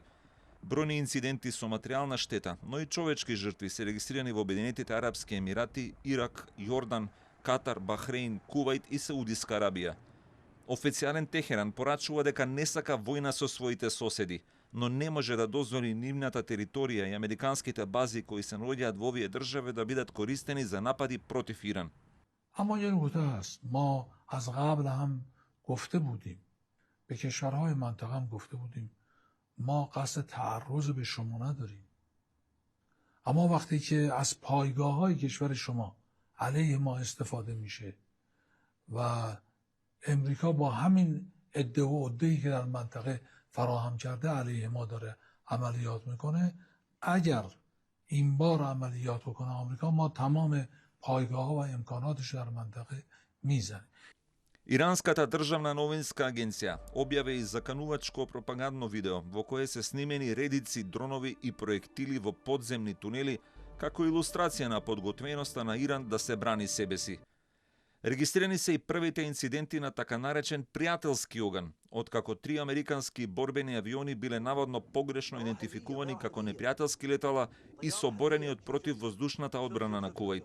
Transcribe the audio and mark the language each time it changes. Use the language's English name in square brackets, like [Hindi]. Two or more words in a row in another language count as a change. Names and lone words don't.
[Macedonian] Бројни инциденти со материјална штета, но и човечки жртви се регистрирани во Обединетите арапски емирати, Ирак, Јордан, Катар, Бахрейн, Кувајт и Саудиска Арабија. Официјален Техеран порачува дека не сака војна со своите соседи, но не може да дозволи нивната територија и американските бази кои се наоѓаат во овие држави да бидат користени за напади против Иран. [Persian] اما یه نکته هست، ما از قبل هم گفته بودیم، به کشورهای منطقه هم گفته بودیم ما قصد تعرض به شما نداریم، اما وقتی که از پایگاه‌های کشور شما علیه ما استفاده میشه و امریکا با همین عده و عده‌ای که در منطقه فراهم کرده علیه ما داره عملیات میکنه، اگر این بار عملیات بکنه آمریکا، ما تمام پایگاه‌ها و امکاناتش در منطقه میزنه. [Macedonian] Иранската државна новинска агенција објави и заканувачко пропагандно видео во кое се снимени редици дронови и проектили во подземни тунели како илустрација на подготвеноста на Иран да се брани себе си. Регистрирани се и првите инциденти на така наречен пријателски оган, откако 3 американски борбени авиони биле наводно погрешно идентификувани како непријателски летала и соборени од противвоздушната одбрана на Кувајт.